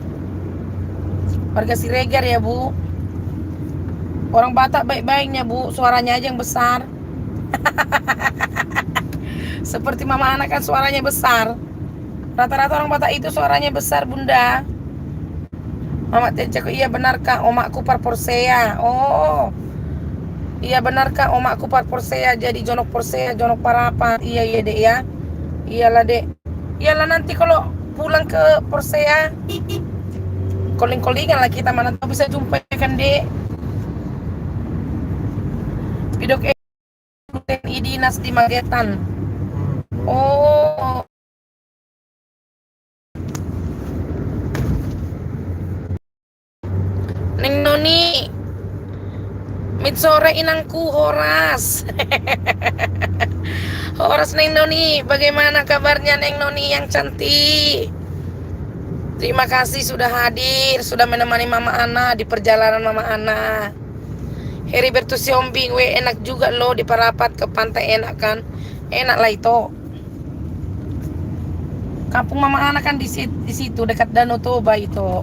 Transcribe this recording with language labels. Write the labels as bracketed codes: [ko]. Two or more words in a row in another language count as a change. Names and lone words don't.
[id] Warga Siregar ya Bu. Orang Batak baik-baiknya Bu, suaranya aja yang besar. Seperti Mama Ana kan suaranya besar. Rata-rata orang Batak itu suaranya besar Bunda. Mama Tenceko, iya benarkah [bbc] omakku par Porsea? [id] Oh, iya benarkah [bbc] omakku par Porsea? [id] Jadi Jonok Porsea, Jonok Parapat. Iya iya dek ya. Iyalah dek. Iyalah nanti kalau pulang ke Porsea, calling-callingan lah kita, mana tahu bisa jumpa kan dek. Bidok TNI dinas di Magetan. Oh. Neng Noni. Mitsore inangku Horas. Horas Neng Noni, bagaimana kabarnya Neng Noni yang cantik? Terima kasih sudah hadir, sudah menemani Mama Ana di perjalanan Mama Ana. Heribertus Siombing, enak juga loh di Parapat ke pantai, enak kan? Enak lah itu. Kampung Mama Ana kan di situ dekat Danau Toba itu.